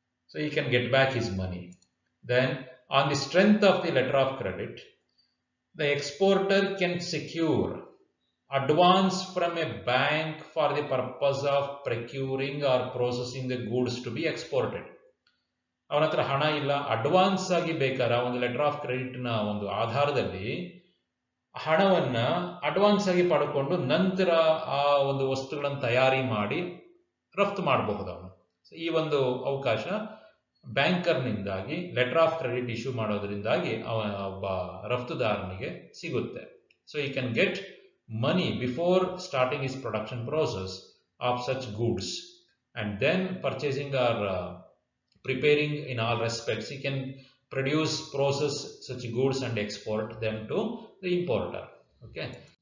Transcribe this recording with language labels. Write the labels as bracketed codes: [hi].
[en] So he can get back his money. Then on the strength of the letter of credit, the exporter can secure advance from a bank for the purpose of procuring or processing the goods to be exported. [kn] ಅವನ ಹತ್ರ ಹಣ ಇಲ್ಲ, advance ಆಗಿ ಬೇಕಾದ್ರೆ ಒಂದು letter of ಕ್ರೆಡಿಟ್ನ ಒಂದು ಆಧಾರದಲ್ಲಿ ಹಣವನ್ನ ಅಡ್ವಾನ್ಸ್ ಆಗಿ ಪಡ್ಕೊಂಡು ನಂತರ ಆ ಒಂದು ವಸ್ತುಗಳನ್ನು ತಯಾರಿ ಮಾಡಿ ರಫ್ತು ಮಾಡಬಹುದು ಅವನು. ಈ ಒಂದು ಅವಕಾಶ ಬ್ಯಾಂಕರ್ನಿಂದಾಗಿ ಲೆಟರ್ ಆಫ್ ಕ್ರೆಡಿಟ್ ಇಶ್ಯೂ ಮಾಡೋದ್ರಿಂದಾಗಿ ಒಬ್ಬ ರಫ್ತುದಾರನಿಗೆ ಸಿಗುತ್ತೆ. [en] So he can get money before starting his production process of such goods, and then purchasing or preparing in all respects, he can produce, process such goods and export them to the importer. Okay.